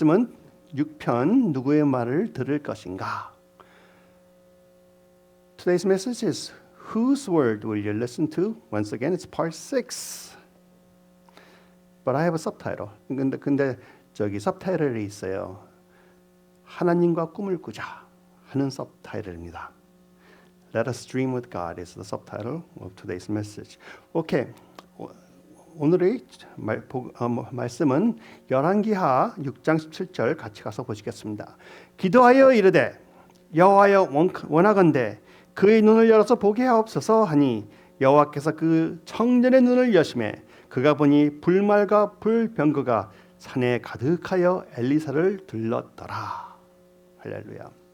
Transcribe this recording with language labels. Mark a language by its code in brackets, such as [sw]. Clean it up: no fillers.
[ko] 말씀은 6편 누구의 말을 들을 것인가? [en] Today's message is whose word will you listen to? Once again, it's part 6. But I have a subtitle. [ko] 근데 저기 subtitle이 있어요. 하나님과 꿈을 꾸자 하는 subtitle입니다. [en] Let us dream with God is the subtitle of today's message. Okay. [ko] 오늘의 말씀은 열왕기하 6장 17절 같이 가서 보시겠습니다. 기도하여 이르되 여호와여 원하건대 그의 눈을 열어서 보게 하옵소서 하니 여호와께서 그 청년의 눈을 여심해 그가 보니 불말과 불병거가 산에 가득하여 엘리사를 들렀더라. 할렐루야.